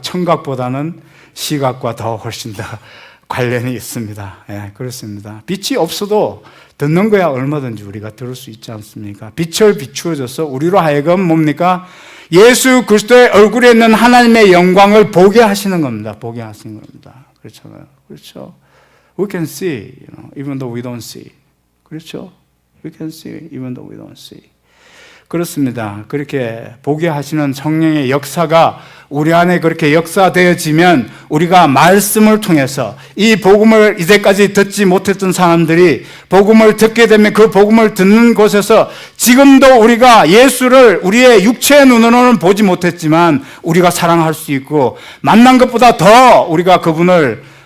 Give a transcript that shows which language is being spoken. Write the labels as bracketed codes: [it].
[ko] 청각보다는 시각과 더 훨씬 더 관련이 있습니다. 예, 그렇습니다. 빛이 없어도 듣는 거야 얼마든지 우리가 들을 수 있지 않습니까? 빛을 비추어줘서 우리로 하여금 뭡니까? 예수 그리스도의 얼굴에 있는 하나님의 영광을 보게 하시는 겁니다. 보게 하시는 겁니다. 그렇잖아요. 그렇죠? [en] We can see, even though we don't see. [ko] 그렇죠? [en] We can see, even though we don't see. [ko] 그렇습니다. 그렇게 보게 하시는 성령의 역사가 우리 안에 그렇게 역사되어지면 우리가 말씀을 통해서 이 복음을 이제까지 듣지 못했던 사람들이 복음을 듣게 되면 그 복음을 듣는 곳에서 지금도 우리가 예수를 우리의 육체의 눈으로는 보지 못했지만 우리가 사랑할 수 있고 만난 것보다 더 우리가 그분을